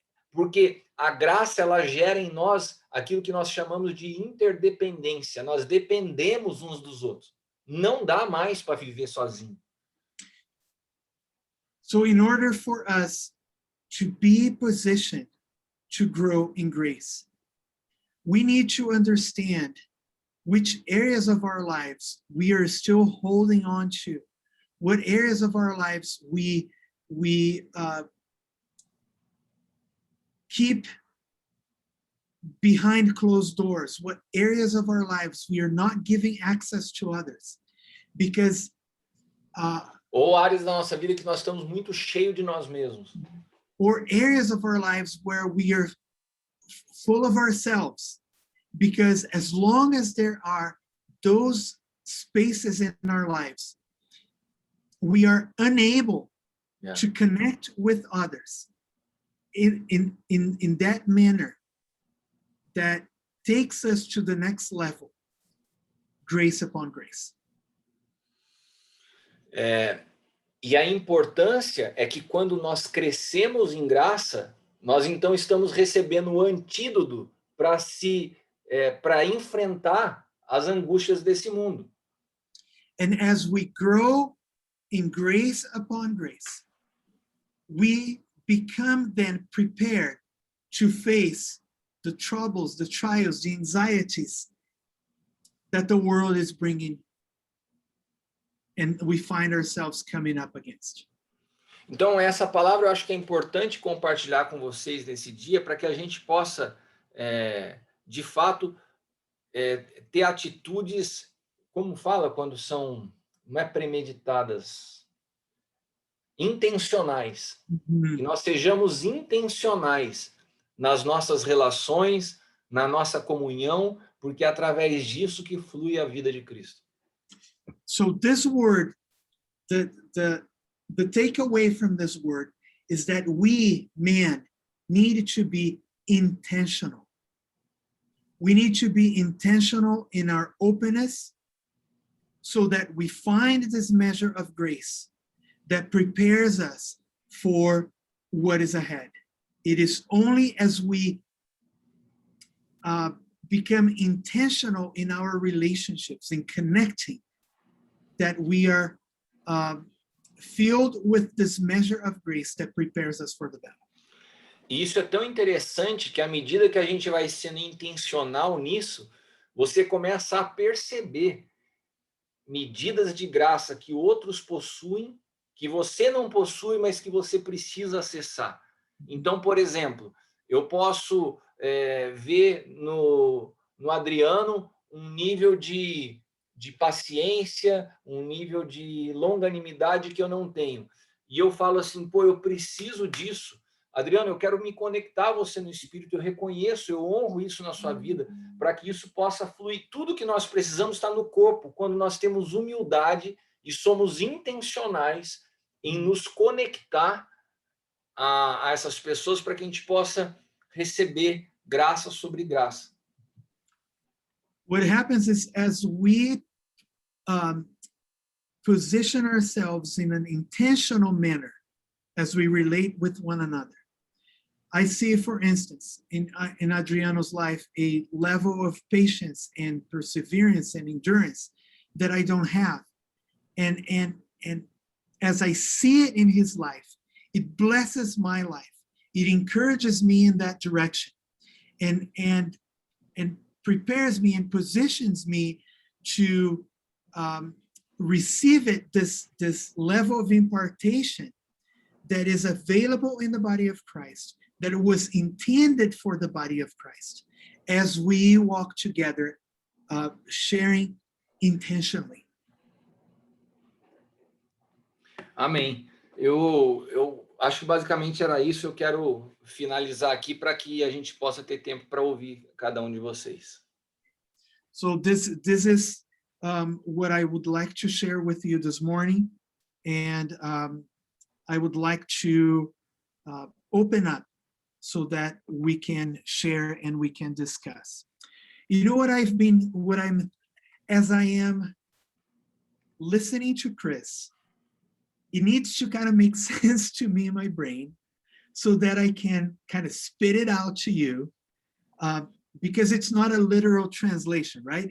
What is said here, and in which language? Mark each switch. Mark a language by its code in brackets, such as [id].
[pt] Porque a graça, ela gera em nós aquilo que nós chamamos de interdependência. Nós dependemos uns dos outros. Não dá mais para viver sozinho. [en] So in order for us to be positioned to grow in grace, we need to understand which areas of our lives we are still holding on to, what areas of our lives we keep behind closed doors, what areas of our lives we are not giving access to others, because [pt] ou áreas da nossa vida que nós estamos muito cheios de nós mesmos. [en] Or areas of our lives where we are full of ourselves, because as long as there are those spaces in our lives, we are unable to connect with others in that manner that takes us to the next level, grace upon grace. [pt] E a importância é que quando nós crescemos em graça, nós então estamos recebendo o antídoto para enfrentar as angústias desse mundo. [en] And as we grow in grace upon grace, we become then prepared to face the troubles, the trials, the anxieties that the world is bringing and we find ourselves coming up against. [pt] Então, essa palavra eu acho que é importante compartilhar com vocês nesse dia para que a gente possa, de fato, ter atitudes, como fala, quando são, não é premeditadas, intencionais. Que nós sejamos intencionais nas nossas relações, na nossa comunhão, porque é através disso que flui a vida de Cristo. [en] So this word, the takeaway from this word is that we, man, need to be intentional. We need to be intentional in our openness so that we find this measure of grace that prepares us for what is ahead. It is only as we become intentional in our relationships, in connecting, that we are filled with this measure of grace that prepares us for the battle. [pt] E isso é tão interessante que à medida que a gente vai sendo intencional nisso, você começa a perceber medidas de graça que outros possuem, que você não possui, mas que você precisa acessar. Então, por exemplo, eu posso ver no Adriano um nível de paciência, um nível de longanimidade que eu não tenho. E eu falo assim, pô, eu preciso disso. Adriano, eu quero me conectar a você no Espírito, eu reconheço, eu honro isso na sua vida, para que isso possa fluir. Tudo que nós precisamos está no corpo, quando nós temos humildade e somos intencionais em nos conectar a essas pessoas para que a gente possa receber graça sobre graça. [en] What happens is as we position ourselves in an intentional manner as we relate with one another, I see, for instance, in Adriano's life, a level of patience and perseverance and endurance that I don't have. And as I see it in his life, it blesses my life. It encourages me in that direction and prepares me and positions me to receive it, this level of impartation that is available in the body of Christ, that it was intended for the body of Christ, as we walk together, sharing intentionally. [pt] Amém. Eu acho que basicamente era isso. Eu quero finalizar aqui para que a gente possa ter tempo para ouvir cada um de vocês. [en] So this is what I would like to share with you this morning. And I would like to open up so that we can share and we can discuss. You know what as I am listening to Chris, it needs to kind of make sense to me in my brain so that I can kind of spit it out to you, because it's not a literal translation, right?